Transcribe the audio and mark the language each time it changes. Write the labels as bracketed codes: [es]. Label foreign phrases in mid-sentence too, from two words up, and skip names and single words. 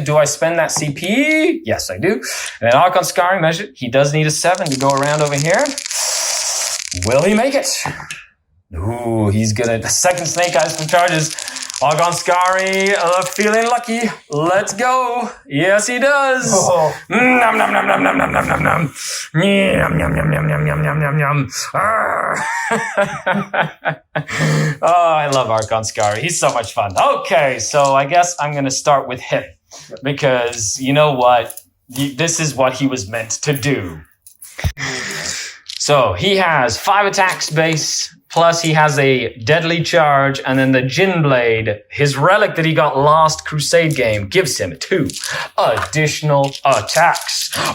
[en] Do I spend that CP? Yes, I do. And then Archon Skari measured. He does need a 7 to go around over here. Will he make it? Ooh, he's gonna. The second Snake Eyes from charges. Argon Skari, feeling lucky. Let's go. Yes, he does. Oh. Nom nom nom nom nom nom nom nom nom. Yum yum yum yum yum yum yum yum yum. Oh, I love Argon Skari. He's so much fun. Okay, so I guess I'm going to start with him because you know what? This is what he was meant to do. So he has 5 attacks base, plus he has a deadly charge, and then the Jin Blade, his relic that he got last Crusade game, gives him 2 additional attacks.